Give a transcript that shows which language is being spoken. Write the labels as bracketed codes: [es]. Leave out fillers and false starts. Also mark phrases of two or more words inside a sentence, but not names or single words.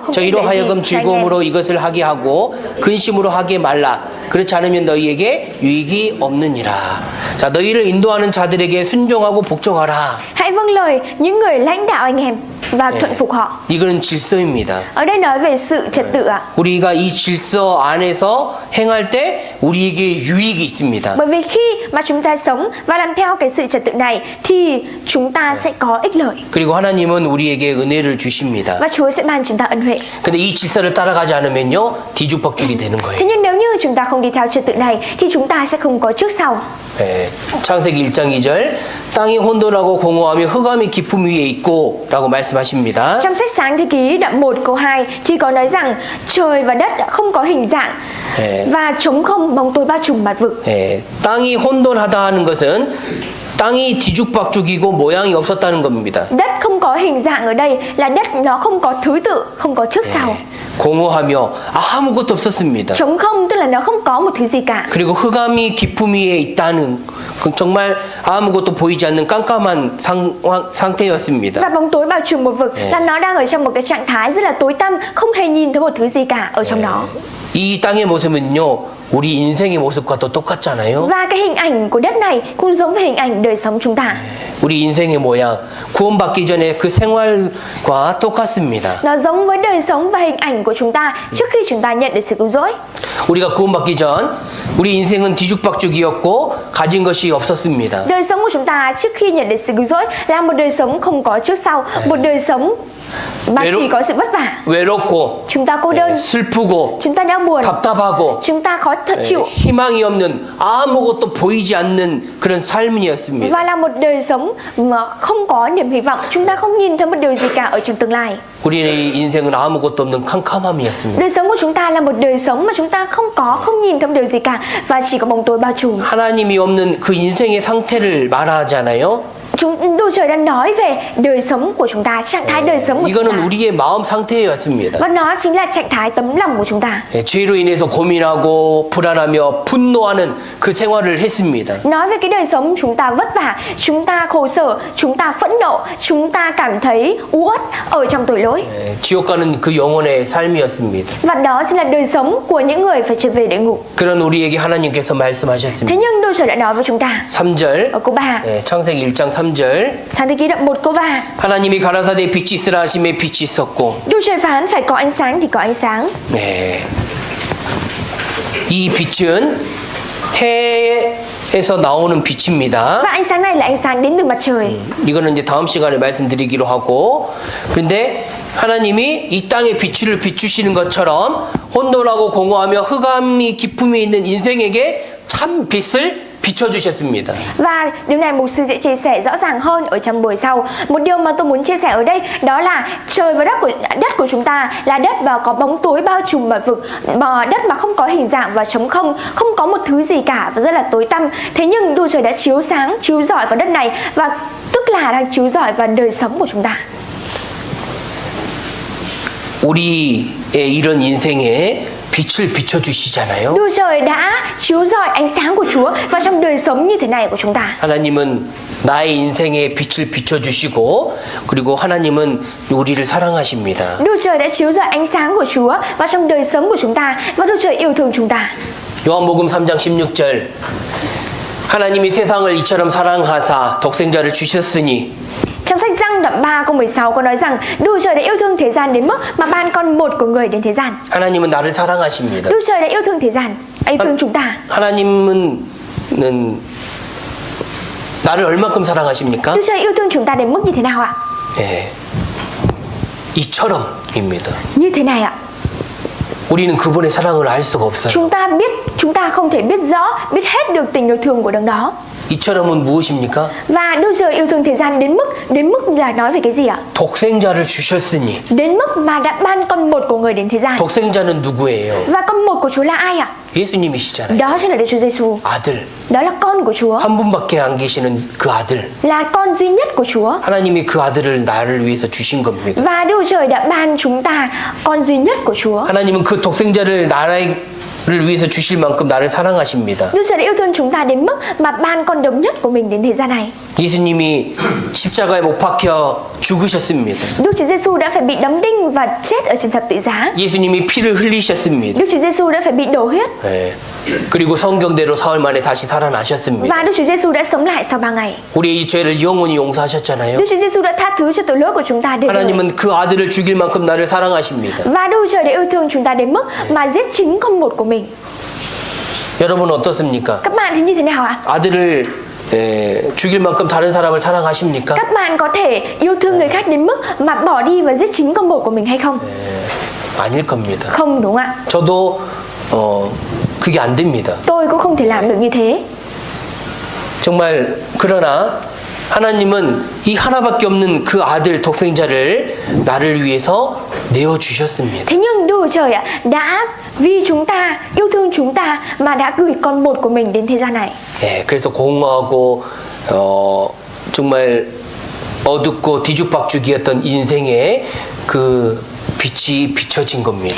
[ko] 저희로 하여금 즐거움으로 이것을 하게 하고 근심으로 하게 말라. 그렇지 않으면 너희에게 유익이 없느니라. 자, 너희를 인도하는 자들에게 순종하고 복종하라. [vi] Hãy vâng lời những người lãnh đạo anh em và thuận phục họ. [ko] 이거는 질서입니다. [vi] Ở đây nói về sự trật tự ạ. [ko] 우리가 이 질서 안에서 행할 때 우리에게 유익이 있습니다. [vi] Bởi vì khi mà chúng ta sống và làm theo cái sự trật tự này thì chúng ta sẽ có ích lợi. [ko] 그리고 하나님은 우리에게 은혜를 주십니다. [vi] Và Chúa sẽ ban chúng ta ân huệ. [ko] 근데 이 질서를 따라가지 않으면요, 뒤죽박죽이 되는 거예요. [vi] Thế nhưng nếu như chúng ta không đi theo trật tự này thì chúng ta sẽ không có trước sau. [ko] 네, 창세기 1장 2절 땅이 혼돈하고 공허하며 흑암이 깊음 위에 있고 라고 말씀하십니다. [vi] Trong sách Sáng Thế Ký đoạn 1 câu 2 thì có nói rằng trời và đất không có hình dạng và trống không bóng tối bao trùm mặt vực. [ko] 네, 땅이 혼돈하다 하는 것은 땅이 뒤죽박죽이고 모양이 없었다는 겁니다. [vi] Đất không có hình dạng ở đây là đất nó không có thứ tự, không có trước sau. [ko] 공허하며 아무것도 없었습니다. [vi] Trống không tức là nó không có một thứ gì cả. [ko] 그리고 흑암이 깊음 위에 있다는 정말 아무것도 보이지 않는 깜깜한 상태였습니다. [vi] Và bóng tối bao trùm một vực là nó đang ở trong một cái trạng thái rất là tối tăm, không hề nhìn thấy một thứ gì cả ở trong đó. [ko] 이 땅의 모습은요, 우리 인생의 모습과 또 똑같잖아요. [vi] Và cái hình ảnh của đất này cũng giống với hình ảnh đời sống chúng ta. [ko] 우리 인생의 모양, 구원받기 전에 그 생활과 똑같습니다. [vi] Nó giống với đời sống và hình ảnh của chúng ta trước khi chúng ta nhận được sự cứu rỗi. [ko] 우리가 구원받기 전 우리 인생은 뒤죽박죽이었고 가진 것이 없었습니다. [vi] Đời sống của chúng ta trước khi nhận được sự cứu rỗi là một đời sống không có trước sau, một đời sống mà chỉ có sự vất vả. [ko] 외롭고 [vi] Chúng ta cô đơn, [ko] 슬프고 [vi] chúng ta đau buồn, [ko] 답답하고 [vi] chúng ta khó chịu [ko] 희망이 없는 아무것도 보이지 않는 그런 삶이었습니다. [vi] và là một đời sống mà không có niềm hy vọng. Chúng ta không nhìn thấy một điều gì cả ở trong tương lai. [ko] 우리의 인생은 아무것도 없는 캄캄함이었습니다. [vi] Đời sống của chúng ta là một đời sống mà chúng ta không nhìn thấy một điều gì cả và chỉ có bóng tối bao trùm. [ko] 하나님이 없는 그 인생의 상태를 말하잖아요. [vi] Đức Trời đang nói về đời sống của chúng ta, trạng thái đời sống của chúng [ko] 이거는 [vi] ta. [ko] 우리의 마음 상태였습니다. [vi] Và nó chính là trạng thái tấm lòng của chúng ta. [ko] 죄로 인해서 고민하고 불안하며 분노하는 그 생활을 했습니다. [vi] Nói về cái đời sống chúng ta vất vả, chúng ta khổ sở, chúng ta phẫn nộ, chúng ta cảm thấy uất ở trong tội lỗi. [ko] 지옥 가는 그 영혼의 삶이었습니다. [vi] Và đó chính là đời sống của những người phải trở về địa ngục. [ko] 그런 우리에게 하나님께서 말씀하셨습니다. [vi] Thế nhưng Đức Trời đã nói với chúng ta [ko] 3절, [vi] ở câu 3, [ko] 창세기 1장 3절 [vi] Sáng Thế Ký đoạn 1 câu 3. [ko] 하나님이 가라사대 빛이 있으라 하심에 빛이 있었고. [vi] Đức Trời phán phải có ánh sáng thì có ánh sáng. [ko] 네. 이 빛은 해에서 나오는 빛입니다. Và ánh sáng này là ánh sáng đến từ mặt trời. 이거는 이제 다음 시간에 말씀드리기로 하고, 그런데 하나님이 이 땅에 빛을 비추시는 것처럼 혼돈하고 공허하며 흑암이 깊음이 있는 인생에게 참 빛을 비춰주셨습니다. [vi] Và điều này mục sư sẽ chia sẻ rõ ràng hơn ở trong buổi sau. Một điều mà tôi muốn chia sẻ ở đây đó là trời và đất của chúng ta là đất và có bóng tối bao trùm mặt vực, mà đất mà không có hình dạng và trống không, không có một thứ gì cả và rất là tối tăm. Thế nhưng Đức Trời đã chiếu sáng, chiếu rọi vào đất này và tức là đang chiếu rọi vào đời sống của chúng ta. [ko] 우리의 이런 인생에 빛을 비춰주시잖아요. [vi] Đức Trời đã chiếu rọi ánh sáng của Chúa vào trong đời sống như thế này của chúng ta. [ko] 하나님은 나의 인생에 빛을 비춰주시고, 그리고 하나님은 우리를 사랑하십니다. [vi] Đức Trời đã chiếu rọi ánh sáng của Chúa vào trong đời sống của chúng ta và Đức Trời yêu thương chúng ta. [ko] 요한복음 3장 16절 하나님이 세상을 이처럼 사랑하사 독생자를 주셨으니. [vi] Trong sách Giăng đoạn 3 câu 16 có nói rằng Đức Trời đã yêu thương thế gian đến mức mà ban con một của người đến thế gian. [ko] 하나님은 나를 사랑하십니다. [vi] Đức Trời đã yêu thương thế gian, yêu thương chúng ta. [ko] 하나님은 나를 얼마큼 사랑하십니까? [vi] Đức Trời yêu thương chúng ta đến mức như thế nào ạ? [ko] 예, 이처럼입니다. [vi] Như thế này ạ. [ko] 우리는 그분의 사랑을 알 수가 없어요. [vi] Chúng ta không thể biết rõ, biết hết được tình yêu thương của Đấng đó. [ko] 이처럼은 무엇입니까? [vi] Và Đức Chúa Trời yêu thương thế gian đến mức là nói về cái gì ạ? [ko] 독생자를 주셨으니. [vi] Đến mức mà đã ban con một của người đến thế gian. [ko] 독생자는 누구예요? [vi] Và con một của Chúa là ai ạ? [ko] 예수님이시잖아요. [vi] Đó chính là Đức Chúa Giêsu. [ko] 아들. [vi] Đó là con của Chúa, [ko] 한 분밖에 안 계시는 그 아들. [vi] là con duy nhất của Chúa. [ko] 하나님이 그 아들을 나를 위해서 주신 겁니다. [vi] Và Đức Chúa Trời đã ban chúng ta con duy nhất của Chúa. [ko] 하나님은 그 독생자를 나를 위해서 주실 만큼 나를 사랑하십니다. [vi] Đức Chúa Trời đã yêu thương chúng ta đến mức mà ban con độc nhất của mình đến thế gian này. [ko] 예수님이 십자가에 못 박혀 죽으셨습니다. [vi] Đức Chúa Giêsu đã phải bị đóng đinh và chết ở trên thập tự giá. [ko] 예수님이 피를 흘리셨습니다. [vi] Đức Chúa Giêsu đã phải bị đổ huyết. [ko] 네. 그리고 성경대로 사흘 만에 다시 살아나셨습니다. [vi] Và Đức Chúa Giêsu đã sống lại sau 3 ngày. [ko] 우리의 이 죄를 영원히 용서하셨잖아요. [vi] Đức Chúa Giêsu đã tha thứ cho tội lỗi của chúng ta để [ko] 하나님은 그 아들을 죽일 만큼 나를 사랑하십니다. [vi] và Đức Chúa Trời đã yêu thương chúng ta đến mức mà giết chính con một của mình. [ko] 여러분 어떻습니까? [vi] Các bạn thì như thế nào ạ? [ko] 아들을 죽일 만큼 다른 사람을 사랑하십니까? [vi] Các bạn có thể yêu thương người khác đến mức mà bỏ đi và giết chính con một của mình hay không? [ko] 아닐 겁니다. [vi] Không, đúng ạ. [ko] 저도 그게 안 됩니다. [vi] Tôi cũng không thể làm được như thế. [ko] 정말 그러나 하나님은 이 하나밖에 없는 그 아들 독생자를 나를 위해서 내어 주셨습니다. [vi] Thế nhưng Đức Chúa Trời ạ đã vì chúng ta yêu thương chúng ta mà đã gửi con một của mình đến thế gian này. [ko] 예, 그래서 공허하고 정말 어둡고 뒤죽박죽이었던 인생의 그 빛이 비춰진 겁니다.